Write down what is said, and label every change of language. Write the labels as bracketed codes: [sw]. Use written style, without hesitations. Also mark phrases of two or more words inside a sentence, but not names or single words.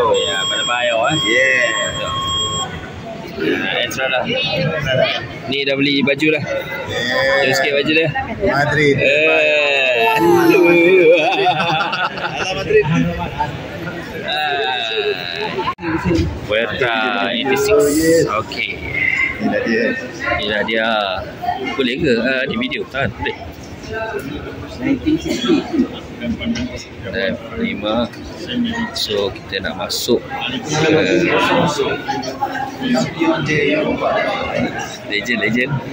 [ms] Ya, Bernabeu [en] Yeah. [ms] Extra lah. Ni dah beli baju dah. Jom sikit baju dia. Madrid. Madrid. Puerta 86. Okey. Inilah dia. Boleh ke di video? Tak, boleh. 5. So kita nak masuk legend.